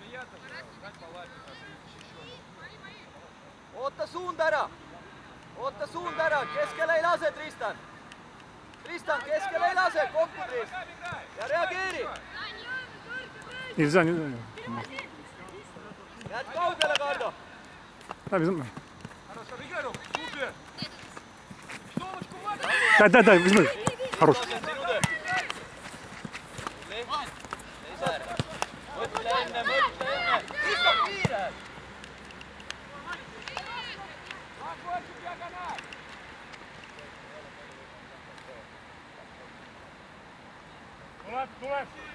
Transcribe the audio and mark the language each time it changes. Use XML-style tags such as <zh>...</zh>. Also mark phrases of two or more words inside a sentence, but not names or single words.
<et>Oota suund ära, keskele ei lase Tristan. Tristan, keskele ei lase, kokku Tristan. Ja reageeri.</et> <ru>Nельзя.</ru> <et>Jääd kaugele, Kardo.</et> <ru>Дай, возьми. Хорош.</ru> <et>Mõtle enne. Kristo, kiire. Tuleb!</et>